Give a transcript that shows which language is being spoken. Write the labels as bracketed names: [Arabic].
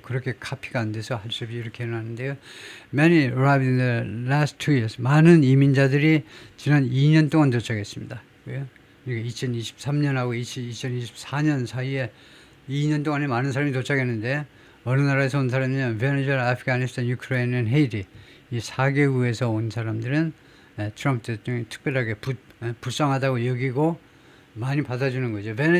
[Korean] 그렇게 카피가 안 돼서 할 수 없이 이렇게 해놨는데요. [English] Many arrived in the last 2 years. [Korean] 많은 이민자들이 지난 2년 동안 도착했습니다. 이게 2023년하고 2024년 사이에 2년 동안에 많은 사람이 도착했는데 어느 나라에서 온 사람이냐면 베네수엘라, 아프가니스탄, 유크레인, 헤이티 이 4개국에서 온 사람들은 트럼프 대통령이 특별하게 불쌍하다고 여기고 많이 받아주는 거죠.